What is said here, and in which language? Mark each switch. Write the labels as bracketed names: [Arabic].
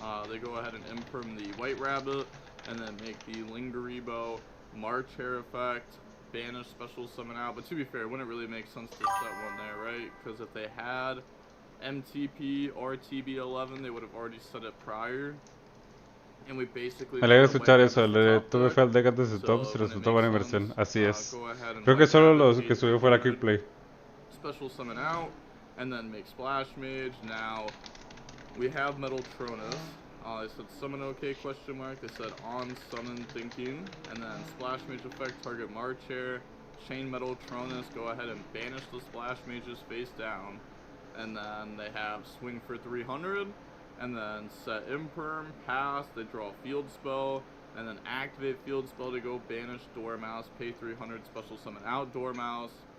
[English] They go ahead and Imperm the White Rabbit, and then make the Lingeribo March Hare effect, banish special summon out. But to be fair, it wouldn't really make sense to set one there, right? Because if they had MTP or TB11, they would have already set it prior. And we basically... [Spanish] Me alegra escuchar eso, le tuve fe al deck antes de tops y resultó buena inversión, así es. Creo que solo lo que subió fue la Quick Play. [English] Special summon out, and then make Splash Mage. Now, we have Metal Tronus. They said summon OK question mark, they said on summon thinking, and then Splash Mage effect, target March Hare, chain Metal Tronus, go ahead and banish the Splash Mages face down, and then they have swing for 300, and then set Imperm, pass, they draw Field Spell, and then activate Field Spell to go banish Dormouse, pay 300, special summon out Dormouse,